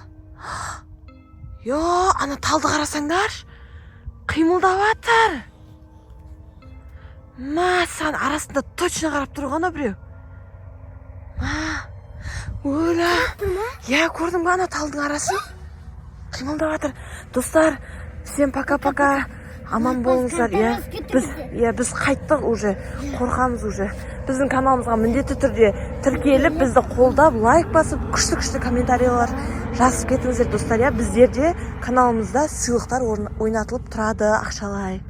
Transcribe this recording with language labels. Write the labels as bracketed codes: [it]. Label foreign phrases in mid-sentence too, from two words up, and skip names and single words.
[kk] Йо, ана талды қарасаңдар. Қимылдап жатыр. Мәссаған, арасында точно қарап тұр ғана біреу. Өлі. Я, көрдің ба ана талдың арасын? Қимылдап жатыр. Достар, [ru] всем пока-пока. [kk] Аман болыңыздар. Біз қайттық уже. Қорқамыз уже. Біздің каналымызға міндетті түрде тіркеліп, бізді қолдап, лайк басып, күшті комментариялар жазып кетіңіздер, достар. Біздерде каналымызда сыйлықтар ойнатылып тұрады, ақшалай.